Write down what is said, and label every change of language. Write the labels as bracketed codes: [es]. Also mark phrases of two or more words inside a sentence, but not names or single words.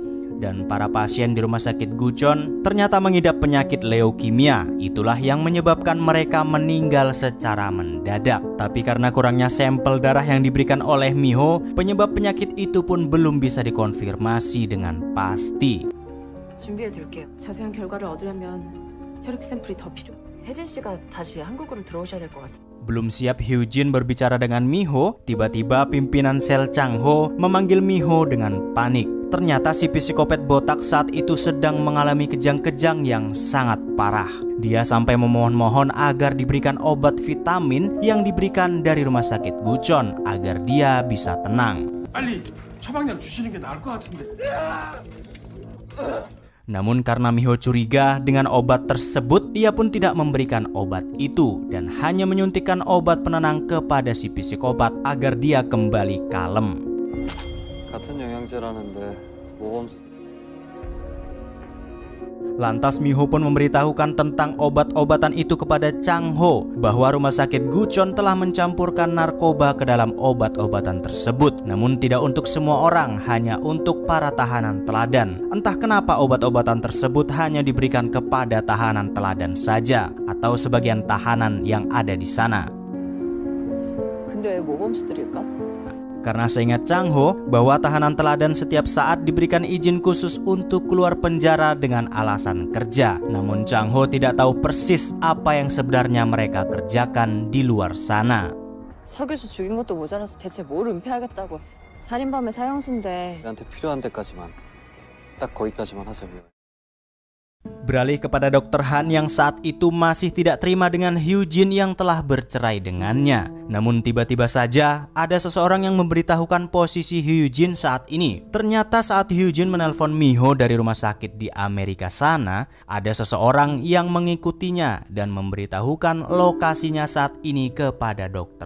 [id] Dan para pasien di rumah sakit Gucheon ternyata mengidap penyakit leukemia. Itulah yang menyebabkan mereka meninggal secara mendadak. Tapi karena kurangnya sampel darah yang diberikan oleh Miho, penyebab penyakit itu pun belum bisa dikonfirmasi dengan pasti. [ko] 준비해둘게요. 자세한 결과를 얻으려면 혈액 샘플이 더 필요. 혜진 씨가 다시 한국으로 들어오셔야 될 것 같아요. [id] Belum siap Hyujin berbicara dengan Miho, tiba-tiba pimpinan sel Chang-ho memanggil Miho dengan panik. Ternyata si psikopat botak saat itu sedang mengalami kejang-kejang yang sangat parah. Dia sampai memohon-mohon agar diberikan obat vitamin yang diberikan dari rumah sakit Gucheon agar dia bisa tenang. [ko] 빨리 처방약 주시는 게 나을 것 같은데. [id] Namun karena Miho curiga dengan obat tersebut, ia pun tidak memberikan obat itu dan hanya menyuntikkan obat penenang kepada si psikopat agar dia kembali kalem. [ko] 같은 영양제라는데 모범. [id] Lantas Miho pun memberitahukan tentang obat-obatan itu kepada Chang-ho bahwa rumah sakit Gucheon telah mencampurkan narkoba ke dalam obat-obatan tersebut. Namun tidak untuk semua orang, hanya untuk para tahanan teladan. Entah kenapa obat-obatan tersebut hanya diberikan kepada tahanan teladan saja atau sebagian tahanan yang ada di sana. [ko] 근데 왜 모범수들일까? [id] Karena seingat Chang-ho bahwa tahanan teladan setiap saat diberikan izin khusus untuk keluar penjara dengan alasan kerja. Namun Chang-ho tidak tahu persis apa yang sebenarnya mereka kerjakan di luar sana. [ko] 서 교수 죽인 것도 모자라서 대체 뭘 은폐하겠다고. 살인범의 사형수인데 우리한테 필요한 데까지만 딱 거기까지만 하자고요. [id] Beralih kepada Dr. Han yang saat itu masih tidak terima dengan Hyujin yang telah bercerai dengannya. Namun tiba-tiba saja ada seseorang yang memberitahukan posisi Hyujin saat ini. Ternyata saat Hyujin menelpon Miho dari rumah sakit di Amerika sana, ada seseorang yang mengikutinya dan memberitahukan lokasinya saat ini kepada Dr.